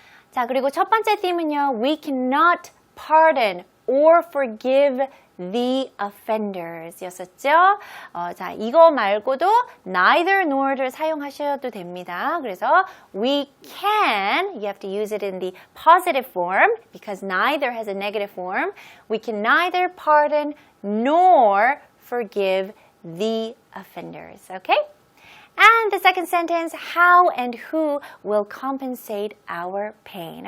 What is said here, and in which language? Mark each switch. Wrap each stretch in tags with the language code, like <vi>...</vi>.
<ko>자, 그리고 첫 번째 theme은요,</ko> <en>we cannot pardon or forgive the offenders 였었죠.</en> <ko>자, 이거 말고도 neither nor를 사용하셔도 됩니다.</ko> <en>그래서 we can, you have to use it in the positive form because neither has a negative form. We can neither pardon nor forgive the offenders. Okay? And the second sentence, how and who will compensate our pain.</en>